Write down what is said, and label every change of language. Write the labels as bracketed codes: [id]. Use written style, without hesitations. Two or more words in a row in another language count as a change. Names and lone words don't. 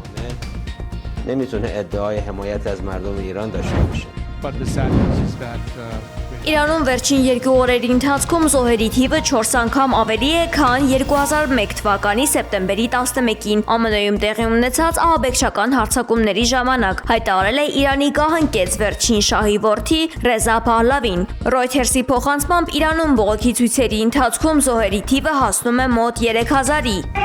[fa] نمیتونه ادعای حمایت از مردم ایران داشته باشه. [hy] Իրանում վերջին 2 օրերի ընթացքում զոհերի թիվը 4 անգամ ավելի է, քան 2001 թվականի սեպտեմբերի 11-ին ԱՄՆ-ում տեղի ունեցած ահաբեկչական հարձակումների ժամանակ, հայտարարել է Իրանի գահընկեց վերջին շահի որդի Ռեզա Փահլավին։ Reuters-ի փոխանցմամբ Իրանում բողոքի ցույցերի ընթացքում զոհերի թիվը հասնում է մոտ 3000-ի։